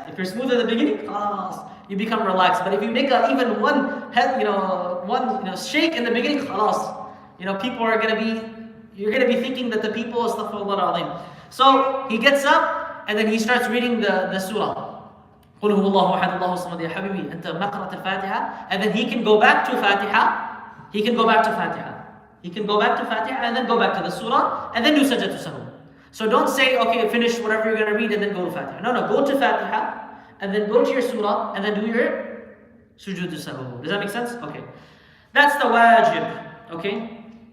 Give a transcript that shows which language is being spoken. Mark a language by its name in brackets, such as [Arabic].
[English] If you're smooth in the beginning, khalas, you become relaxed. But if you make even one shake in the beginning, khalas, people are going to be, you're going to be thinking that the people, astaghfirullah al-azim. So he gets up, and then he starts reading the surah. [Arabic] قل هو الله أحد الله الصمد يا حبيبي أنت ما قرأت الفاتحة, [English] and then he can go back to Fatiha. He can go back to Fatiha. He can go back to Fatiha and then go back to the surah and then do sajda to sahwi. So don't say, okay, finish whatever you're going to read and then go to Fatiha. No, go to Fatiha and then go to your surah and then do your sujood to sahwi. Does that make sense? Okay. That's the wajib. Okay.